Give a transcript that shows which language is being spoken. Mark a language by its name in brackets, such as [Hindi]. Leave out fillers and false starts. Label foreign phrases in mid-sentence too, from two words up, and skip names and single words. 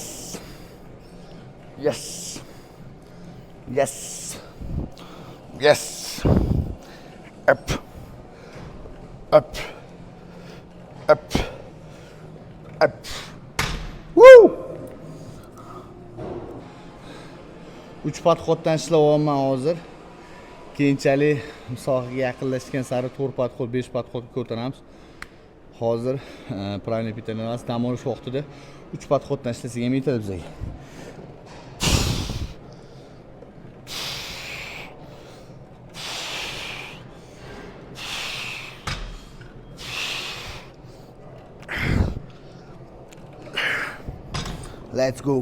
[English] Yes. Yes. Yes. Up. Up. Up. Up. Woo! [Uzbek] 3 podxoddan ishlayapman hozir. Keyinchalik musobaqaga yaqinlashgan sari 4 podxod, 5 podxodga ko'taramiz. Hozir [Russian] правильный питание [Uzbek] emas, dam olish vaqtida 3 podxoddan ishlasak ham yetadi bizga. [English] Let's go.